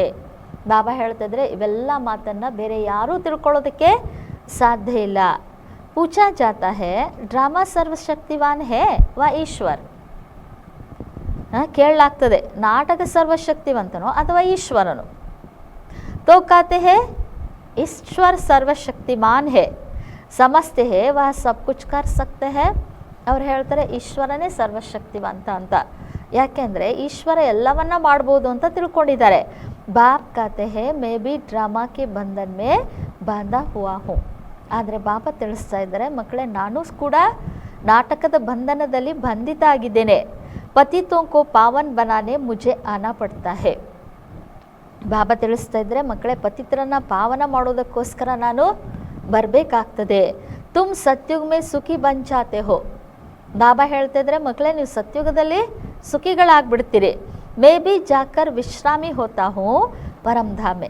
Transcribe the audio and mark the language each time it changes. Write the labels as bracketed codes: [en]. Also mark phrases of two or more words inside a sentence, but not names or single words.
[kn] ಬಾಬಾ ಹೇಳ್ತಿದ್ರೆ ಇವೆಲ್ಲ ಮಾತನ್ನು ಬೇರೆ ಯಾರೂ ತಿಳ್ಕೊಳ್ಳೋದಕ್ಕೆ ಸಾಧ್ಯ ಇಲ್ಲ. [hi] पूछा जाता है ड्रामा सर्वशक्तिवान है व ईश्वर. [kn] ಕೇಳಲಾಗ್ತದೆ ನಾಟಕ ಸರ್ವಶಕ್ತಿವಂತನೋ ಅಥವಾ ಈಶ್ವರನು. [hi] तो कहते हैं ईश्वर सर्वशक्तिमान है, समझते हैं वह सब कुछ कर सकते हैं. [kn] ಅವ್ರು ಹೇಳ್ತಾರೆ ಈಶ್ವರನೇ ಸರ್ವಶಕ್ತಿವಂತ ಅಂತ. ಯಾಕೆಂದರೆ ಈಶ್ವರ ಎಲ್ಲವನ್ನ ಮಾಡ್ಬೋದು ಅಂತ ತಿಳ್ಕೊಂಡಿದ್ದಾರೆ. [hi] ಬಾಪ್ कहते हैं मैं भी ड्रामा के बंधन में बांधा हुआ हूँ. [kn] ಆದರೆ ಬಾಬಾ ತಿಳಿಸ್ತಾ ಇದ್ದಾರೆ ಮಕ್ಕಳೇ ನಾನು ಕೂಡ ನಾಟಕದ ಬಂಧನದಲ್ಲಿ ಬಂಧಿತ ಆಗಿದ್ದೇನೆ. [hi] ಪತಿತೋं को पावन बनाने मुझे आना पड़ता है. [kn] ಬಾಬಾ ತಿಳಿಸ್ತಾ ಇದ್ರೆ ಮಕ್ಕಳೇ ಪತಿತರನ್ನ ಪಾವನ ಮಾಡೋದಕ್ಕೋಸ್ಕರ ನಾನು ಬರಬೇಕಾಗ್ತದೆ. [hi] तुम सतयुग में सुखी बन जाते हो. [kn] ಬಾಬಾ ಹೇಳ್ತಾ ಇದ್ರೆ ಮಕ್ಕಳೇ ನೀವು ಸತ್ಯುಗದಲ್ಲಿ ಸುಖಿಗಳಾಗ್ಬಿಡ್ತೀರಿ. [hi] मैं भी जाकर विश्रामी होता हूँ परमधामे.